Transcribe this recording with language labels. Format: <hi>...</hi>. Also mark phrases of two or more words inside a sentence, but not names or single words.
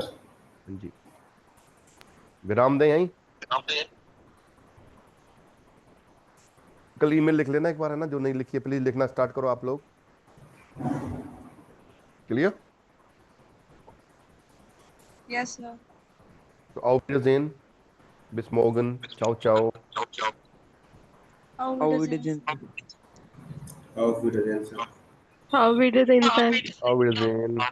<hi>जी, विराम दें यहीं। कल ईमेल लिख लेना एक बार, है ना, जो नहीं लिखी है प्लीज लिखना स्टार्ट करो आप लोग। क्लियर?</hi> <en>Yes, sir.</en> <de>तो auf Wiedersehen, bis morgen,</de> <it>ciao ciao।</it> <de>Auf Auf Wiedersehen. Wiedersehen. Auf Wiedersehen,</de> <en>sir. How we did the inside.</en> <de>Auf Wiedersehen।</de>